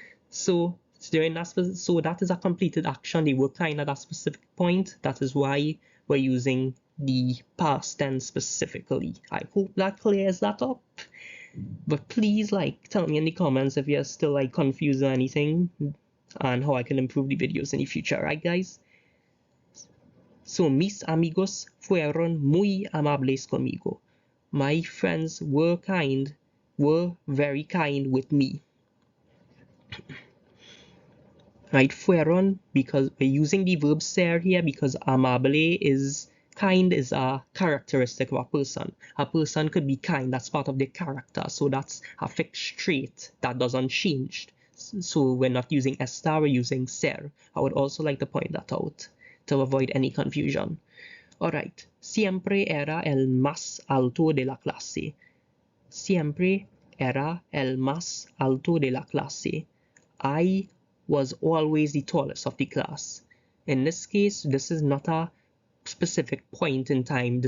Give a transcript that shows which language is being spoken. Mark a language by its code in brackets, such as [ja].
[en] So that is a completed action. They were kind at that specific point. That is why we're using the past tense specifically. I hope that clears that up. But please tell me in the comments if you're still confused or anything and how I can improve the videos in the future, right guys? [es] So mis amigos fueron muy amables conmigo. [en] My friends were very kind with me. Right, fueron, because we're using the verb ser here because amable is kind is a characteristic of a person. A person could be kind, that's part of their character, so that's a fixed trait that doesn't change. So we're not using estar, we're using ser. I would also like to point that out to avoid any confusion. [es] Alright, siempre era el más alto de la clase. Siempre era el más alto de la clase. [en] I was always the tallest of the class. In this case, this is not a specific point in time.